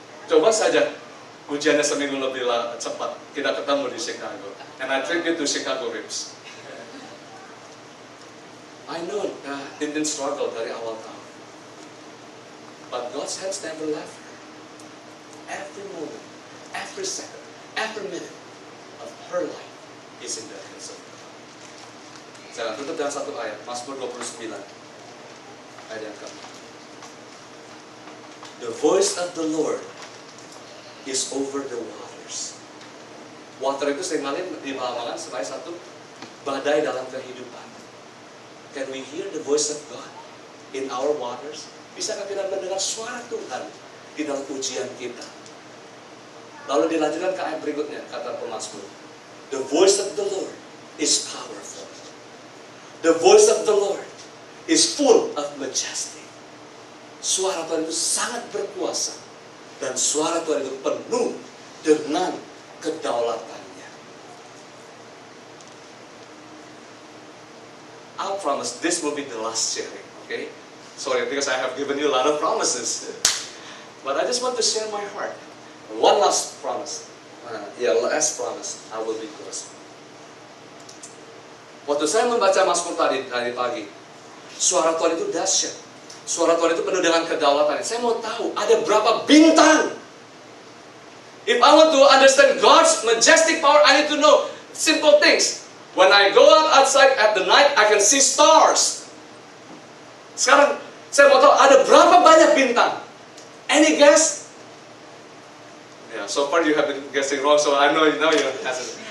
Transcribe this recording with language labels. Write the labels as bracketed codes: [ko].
[id] Coba saja ujiannya seminggu lebih cepat, kita ketemu di Chicago. [en] And I treat you to Chicago ribs. I know Tintin struggle [id] dari awal tahun. [en] But God's hands never left her. Every moment, every second, every minute of her life is in the hands of God. [id] Saya akan tutup dengan satu ayat, Mazmur 29, ayat yang keempat. [en] The voice of the Lord is over the waters. [id] Water itu seringkali dipahamakan sebagai satu badai dalam kehidupan. [en] Can we hear the voice of God in our waters? [id] Bisakah kita mendengar suara Tuhan di dalam ujian kita? Lalu dilanjutkan ke ayat berikutnya, kata pemazmur. [en] The voice of the Lord is powerful. The voice of the Lord is full of majesty. [id] Suara Tuhan itu sangat berkuasa. Dan suara Tuhan itu penuh dengan kedaulatannya. [en] I'll promise this will be the last sharing, okay? Sorry, because I have given you a lot of promises. But I just want to share my heart. One last promise. Last promise. I will be close. [id] Waktu saya membaca Mazmur tadi pagi, suara Tuhan itu dahsyat. Suara Tuhan itu penuh dengan kedaulatan. Saya mau tahu ada berapa bintang. [en] If I want to understand God's majestic power, I need to know simple things. When I go outside at the night, I can see stars. [id] Sekarang saya mau tahu ada berapa banyak bintang. [en] Any guess? Yeah, so far you have been guessing wrong, so I know now you're asking.